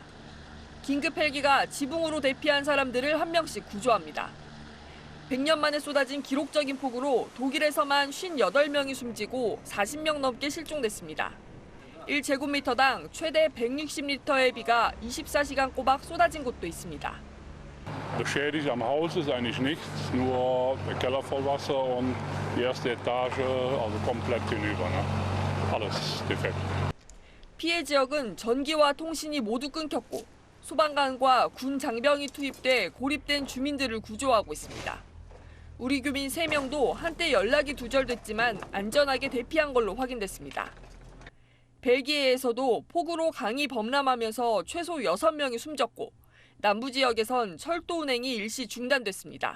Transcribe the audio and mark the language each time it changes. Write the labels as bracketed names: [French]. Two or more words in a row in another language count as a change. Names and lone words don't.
[Korean] 긴급 헬기가 지붕으로 대피한 사람들을 한 명씩 구조합니다. 100년 만에 쏟아진 기록적인 폭우로 독일에서만 58명이 숨지고 40명 넘게 실종됐습니다. 1제곱미터당 최대 160리터의 비가 24시간 꼬박 쏟아진 곳도 있습니다. [German] Beschädigt am Haus ist eigentlich nichts, nur der Keller voll Wasser und die erste Etage, also komplett hinüber, ne? Alles defekt. [Korean] 피해 지역은 전기와 통신이 모두 끊겼고 소방관과 군 장병이 투입돼 고립된 주민들을 구조하고 있습니다. 우리 교민 3명도 한때 연락이 두절됐지만 안전하게 대피한 걸로 확인됐습니다. 벨기에에서도 폭우로 강이 범람하면서 최소 6명이 숨졌고 남부 지역에선 철도 운행이 일시 중단됐습니다.